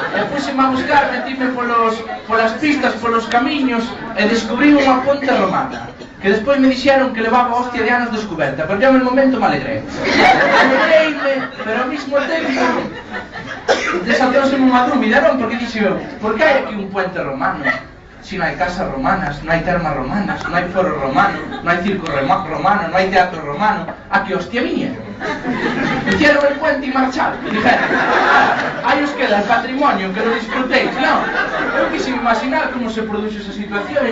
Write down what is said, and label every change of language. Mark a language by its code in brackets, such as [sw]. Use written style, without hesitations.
[gl] E puxeme a buscar, metíme polas pistas, polos camiños e descubrí unha ponte romana que despois me dixeron que levaba hostia de anos descoberta, pero [es] yo en el momento [gl] me alegrei. Alegreime, pero ao mismo tempo desatouse unha dúbida, non? Porque dixo, por que hai aquí un puente romano? Si non hai casas romanas, non hai termas romanas, non hai foro romano, non hai circo romano, non hai teatro romano, a que hostia viñeron? [es] Hicieron el puente [gl] e marcharon. [es] Dijeron, [gl] aí os queda [es] el patrimonio, que lo disfrutéis. [gl] Non, eu quise imaginar como se produce esa situación.